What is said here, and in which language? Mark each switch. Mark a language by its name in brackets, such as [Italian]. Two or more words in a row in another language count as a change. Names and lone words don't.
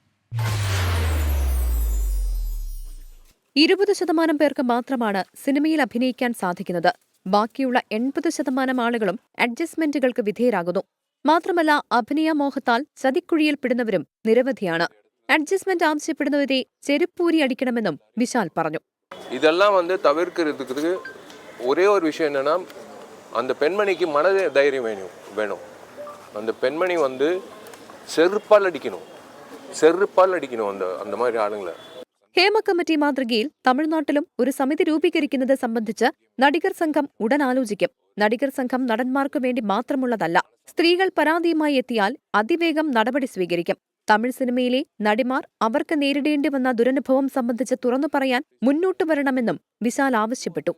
[Malayalam] 20% പേർക്ക് മാത്രമാണ് സിനിമയിൽ അഭിനയിക്കാൻ സാധിക്കുന്നത്. ബാക്കിയുള്ള 80% ആളുകളും അഡ്ജസ്റ്റ്മെന്റുകൾക്ക് വിധേയരാകുന്നു. മാത്രമല്ല, അഭിനയ മോഹത്താൽ ചതിക്കുഴിയിൽപ്പെടുന്നവരും നിരവധിയാണ്. അഡ്ജസ്റ്റ്മെന്റ് ആവശ്യപ്പെടുന്നവരെ ചെരുപ്പൂരി അടിക്കണമെന്നും വിശാൽ പറഞ്ഞു. [Tamil] ഇതെല്ലാം തവിർக்கிறதுக்கு ஒரே ஒரு விஷயம் என்னன்னா, அந்த பெண்மணிக்கு மன தைரியம் வேணும். அந்த பெண்மணி செருப்பால் அடிக்கணும் அந்த மாதிரி ஆளுங்களை. [Malayalam] ഹേമ കമ്മിറ്റി മാതൃകയിൽ തമിഴ്നാട്ടിലും ഒരു സമിതി രൂപീകരിക്കുന്നത് സംബന്ധിച്ച് നടികർ സംഘം ഉടൻ ആലോചിക്കും. നടികർ സംഘം നടന്മാർക്കു വേണ്ടി മാത്രമുള്ളതല്ല. സ്ത്രീകൾ പരാതിയുമായി എത്തിയാൽ അതിവേഗം നടപടി സ്വീകരിക്കും. തമിഴ് സിനിമയിലെ നടിമാർ അവർക്ക് നേരിടേണ്ടി വന്ന ദുരനുഭവം സംബന്ധിച്ച് തുറന്നു പറയാൻ മുന്നോട്ടു വരണമെന്നും വിശാൽ ആവശ്യപ്പെട്ടു.